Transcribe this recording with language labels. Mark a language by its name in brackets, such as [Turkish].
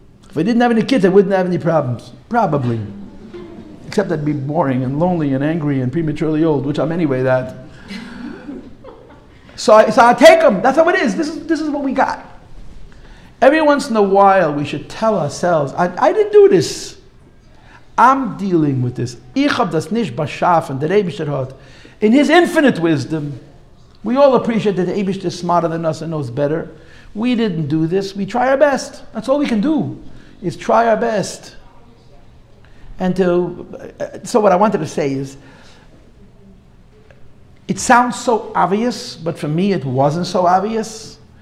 [English] If I didn't have any kids, I wouldn't have any problems. Probably. Except I'd be boring and lonely and angry and prematurely old, which I'm anyway that. So I take them. That's how it is. This is what we got. Every once in a while, we should tell ourselves, I didn't do this. I'm dealing with this. [Yiddish] Ich hab das nicht beschaffen, der Eibishter hat. [English] In his infinite wisdom, we all appreciate that the Eibishter is smarter than us and knows better. We didn't do this. We try our best. That's all we can do, is try our best. And so what I wanted to say is, it sounds so obvious, but for me it wasn't so obvious.